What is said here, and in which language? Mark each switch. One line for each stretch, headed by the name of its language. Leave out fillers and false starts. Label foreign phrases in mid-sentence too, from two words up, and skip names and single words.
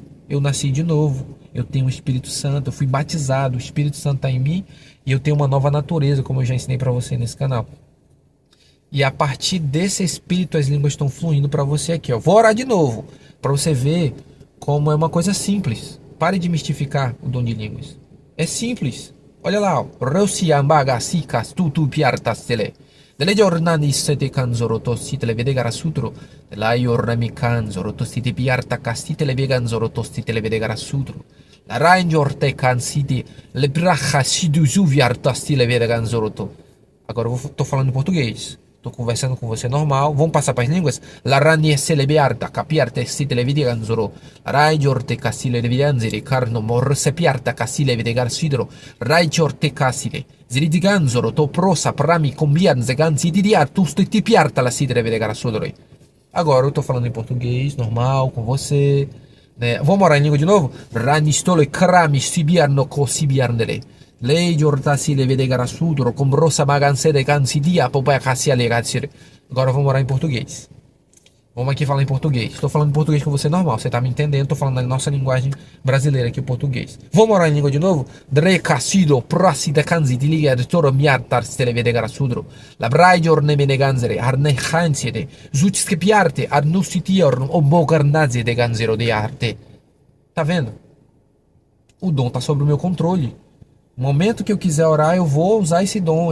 Portuguese: Eu nasci de novo, eu tenho o Espírito Santo, eu fui batizado, o Espírito Santo está em mim e eu tenho uma nova natureza, como eu já ensinei para você nesse canal. E a partir desse espírito as línguas estão fluindo para você aqui, ó. Vou orar de novo, para você ver como é uma coisa simples. Pare de mistificar o dom de línguas. É simples. Olha lá, ó. Rosiambaga sikas tutu piartastele. Delle giornate sete canzoro tosti le vede garasutro. La yornami canzoro tosti te piarta castite le veganzoro tosti le vede garasutro. La rainjor te cansite le bracha siduzu viartasti le vede ganzoroto. Agora eu tô falando em português. Tô conversando com você normal. Vamos passar para as línguas? La ranie celebiarta, capiarte si televidiganzoro. Raigior te casile levidanzere, carno morse piarta casile vedegar sidro. Raigior te casile. Ziridiganzoro, to prosa, prami, combianze, ganzi di diartus, ti piarta la sidre vedegar sudroi. Agora eu tô falando em português, normal, com você. Né? Vamos orar em língua de novo? Ranistolo e crami sibiarno co sibiarnele. Lei giortasi le vede garasudro, com rosa magansede cansidia, popai cassia legatsire. Agora vamos orar em português. Vamos aqui falar em português. Estou falando em português com você normal, você tá me entendendo? Estou falando na nossa linguagem brasileira aqui, o português. Vamos orar em língua de novo? Dre cassido, prosida cansi di liga de toro miartar se le vede garasudro. La brai giorne mene ganzere, arne hansiede, zutske piarte, arnustitiorn, o bogarnaze de ganzero de arte. Tá vendo? O dom tá sob o meu controle. No momento que eu quiser orar, eu vou usar esse dom.